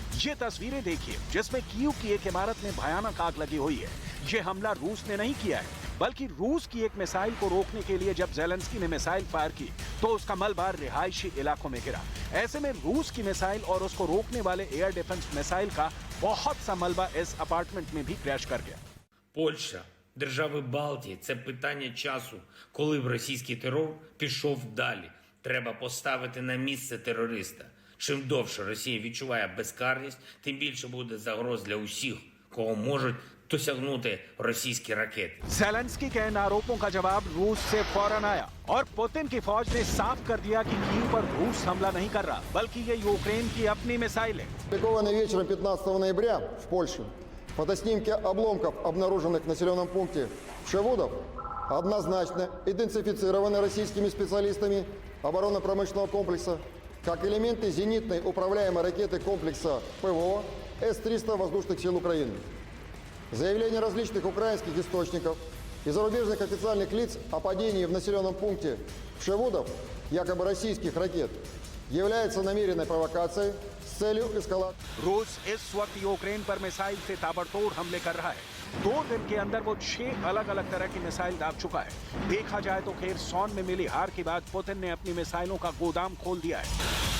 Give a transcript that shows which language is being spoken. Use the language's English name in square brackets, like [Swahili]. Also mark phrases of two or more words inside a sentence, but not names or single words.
[Hindi] ये तस्वीरें देखिए जिसमें कीव की एक इमारत में भयानक आग लगी हुई है। ये हमला रूस ने नहीं किया है, बल्कि रूस की एक मिसाइल को रोकने के लिए जब ज़ेलेंस्की ने मिसाइल फायर की तो उसका मलबा रिहायशी इलाकों में गिरा। ऐसे में रूस की मिसाइल और उसको रोकने वाले [English] air defense [Hindi] मिसाइल का बहुत सा मलबा इस अपार्टमेंट में भी क्रैश कर गया। [Ukrainian] Польща, держави Балтії – це питання часу, коли б російський терор пішов далі. Треба поставити на місце терориста. Чим довше Росія відчуває безкарність, тим більше буде загроз для усіх, кого можуть досягнути російські ракети. [Hindi] ज़ेलेंस्की के इन आरोपों का जवाब रूस से फौरन आया और पुतिन की फौज ने साफ कर दिया कि कीव पर रूस हमला नहीं कर रहा, बल्कि ये यूक्रेन की अपनी मिसाइल है। [Russian] Опубликованные вечером 15 ноября в Польше фотоснимки обломков, обнаруженных в населенном пункте Пшевудов, однозначно идентифицированы российскими специалистами оборонно-промышленного комплекса как элементы зенитной управляемой ракеты комплекса ПВО С-300 воздушных сил Украины. Заявления различных украинских источников и зарубежных официальных лиц о падении в населенном пункте Пшевудов якобы российских ракет является намеренной провокацией с целью эскалации. [Hindi] रूस इस वक्त यूक्रेन पर मिसाइल से ताबड़तोड़ हमले कर रहा है। 2 दिन के अंदर वो 6 अलग अलग तरह की मिसाइल दाग चुका है। देखा जाए तो खेरसॉन में मिली हार के बाद पुतिन ने अपनी मिसाइलों का गोदाम खोल दिया है।